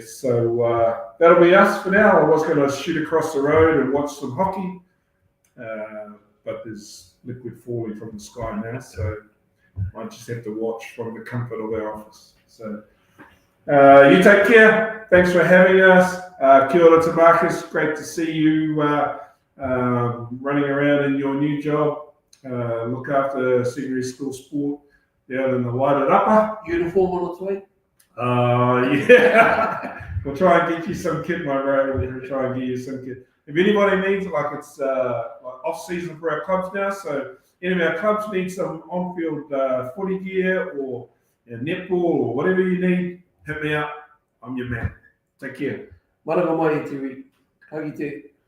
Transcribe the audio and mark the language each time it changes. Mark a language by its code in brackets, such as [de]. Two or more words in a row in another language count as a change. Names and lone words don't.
[en] So that'll be us for now. I was going to shoot across the road and watch some hockey, but there's liquid falling from the sky now, so I just have to watch from the comfort of our office. So you take care. Thanks for having us. [mi] Kia ora [en] to Marcus. Great to see you running around in your new job. Look after secondary school sport down in the Waited Upper. Uniform on its way. Yeah. We'll try and get you some kit, my bro. We'll try and get you some kit. If anybody needs it, like it's like off season for our clubs now, so any of our clubs need some on-field footy gear or netball or whatever you need, hit me up. I'm your man. Take care. Maranga mai te wi. Hagi te